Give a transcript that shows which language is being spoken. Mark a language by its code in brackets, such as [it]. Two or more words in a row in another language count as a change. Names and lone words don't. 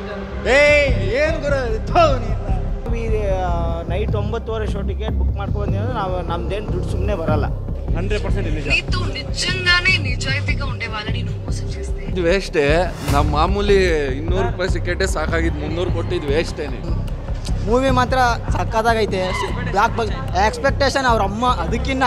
[kn] ಏನು ಗುರು ನೈಟ್ 9:30 [en] show ticket book [kn] ಮಾಡ್ಕೊಂಡ್ರೆ ನಾವು ನಮ್ದೇನು ದುಡ್ಡು ಸುಮ್ಮನೆ ಬರಲ್ಲ. [te] 100% నిజంగానే నిజాయితీగా ఉండే వాళ్ళని నువ్వు మోసం చేస్తే [kn] ಇದು ವೇಸ್ಟೇ. ನಮ್ಮ ಮಾಮೂಲಿ 200 ರೂಪಾಯಿ ಸಿಕ್ಕೆಟೇ ಸಾಕಾಗಿದ್ದು 300 ಕೊಟ್ಟಿದ್ದು ವೇಸ್ಟೇನೆ. ಮೂವಿ ಮಾತ್ರ ಸಕ್ಕತ್ತಾಗೈತೆ. [en] block expectation [kn] ಅವ್ರ ಅಮ್ಮ ಅದಕ್ಕಿನ್ನ